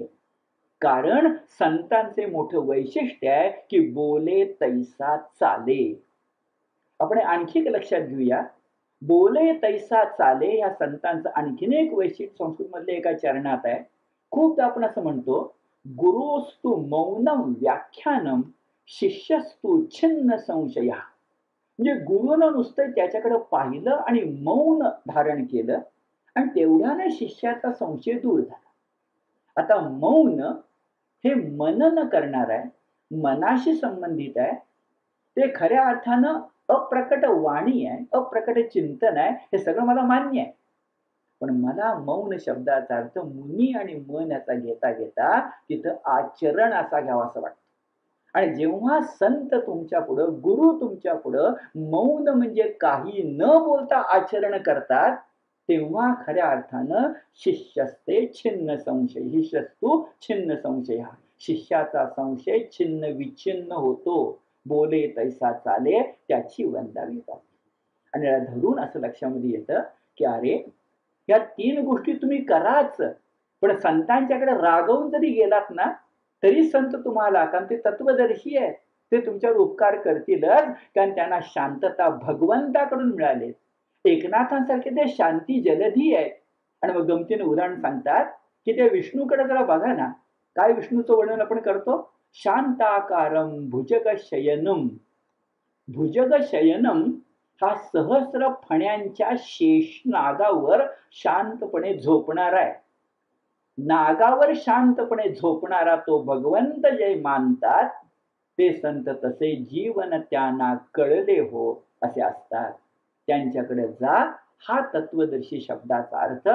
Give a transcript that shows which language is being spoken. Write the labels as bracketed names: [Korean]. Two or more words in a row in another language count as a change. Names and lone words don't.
[Marathi] कारण संतांचे मोठं वैशिष्ट्य आहे की बोले तैसा चाले. आपण आणखी एक लक्षात घेऊया. बोले तैसा चाले या संतांचं आणखीन एक वैशिष्ट्य संस्कृत मधले एका चरणात आहे. खूपदा आपण असं म्हणतो, [Sanskrit] गुरुस्तु मौनम व्याख्यानम शिष्यस्तु छिन्न संशया. [Marathi] म्हणजे गुरुनं नुसतं त्याच्याकडे पाहिलं आणि मौन धारण केलं आणि तेवढ्याने शिष्याचा संशय दूर झाला. आता मौन हे मनन करणार आहे, मनाशी संबंधित आहे. ते खऱ्या अर्थानं अप्रकट वाणी आहे, अप्रकट चिंतन आहे, हे सगळं मला मान्य आहे. पण मला मौन शब्दाचा अर्थ मुनी आणि मन याचा घेता घेता तिथं आचरण असा घ्यावा असं वाटतं. आणि जेव्हा संत तुमच्या पुढं, गुरु तुमच्या पुढं मौन म्हणजे काही न बोलता आचरण करतात, तेव्हा खऱ्या अर्थानं [Sanskrit] शिष्यस्ते छिन्न संशय, शिष्यस्तु छिन्न संशय, [Marathi] शिष्याचा संशय छिन्न विच्छिन्न होतो. बोले तैसा चाले त्याची वंदावी पावते. आणि याला धरून असं लक्षामध्ये येतं की अरे या 3 गोष्टी तुम्ही कराच, पण संतांच्याकडे रागवून जरी गेलात ना तरी संत तुम्हाला, कारण ते तत्वदर्शी आहे, ते तुमच्यावर उपकार करतीलच, कारण त्यांना शांतता भगवंताकडून मिळाले. एकनाथांसारखे ते शांती जलधी आहेत. आणि मग गमतीने उदाहरण सांगतात की ते विष्णूकडे जरा बघा ना, काय विष्णूचं वर्णन आपण करतो, [Sanskrit] शांताकारम भुजग शयनम. भुजग शयनम [Marathi] हा सहस्र फण्यांच्या शेष नागावर शांतपणे झोपणारा आहे. नागावर शांतपणे झोपणारा तो भगवंत जे मानतात ते संत तसे जीवन त्यांना कळले हो असे असतात. त्यांच्याकडे जा, हा तत्वदर्शी शब्दाचा अर्थ.